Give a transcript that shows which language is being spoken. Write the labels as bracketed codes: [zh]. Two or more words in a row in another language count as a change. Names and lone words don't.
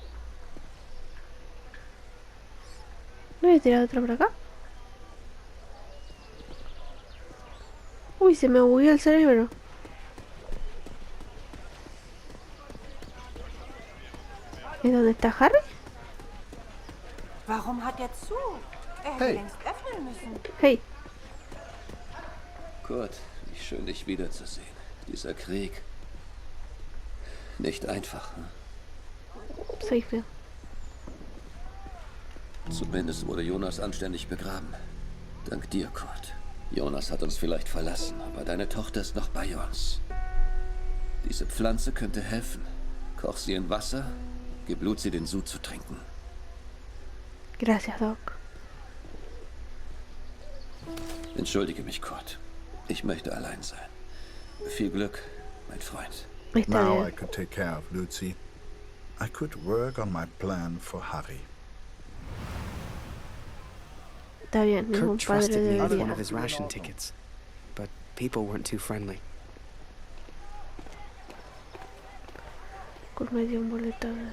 [es] ¿No había tirado otra por acá? Uy, se me bugueó el cerebro. ¿Es donde está Harry? [de] Warum hat er zu? Er hätte Hey. längst öffnen müssen. Hey. Kurt, wie schön dich wiederzusehen. Dieser Krieg. Nicht einfach, hm? [es] Soy feo. [de] Zumindest wurde Jonas anständig begraben. Dank dir, Kurt. Jonas hat uns vielleicht verlassen, aber deine Tochter ist noch bei uns. Diese Pflanze könnte helfen. Koch sie in Wasser, gib Luzi den Sud zu trinken. [es] Gracias, Doc. [de] Entschuldige mich, Kurt. Ich möchte allein sein. Viel Glück, mein Freund. [es] Está [en] Now [es] bien. [en] I could take care of Lucy. I could work on my plan for Harry. [es] Está bien, ningún Kurt padre [en] trusted me with one [es] debería. [en] of his ration tickets, but people weren't too friendly. [es] Kurt me dio un boleto.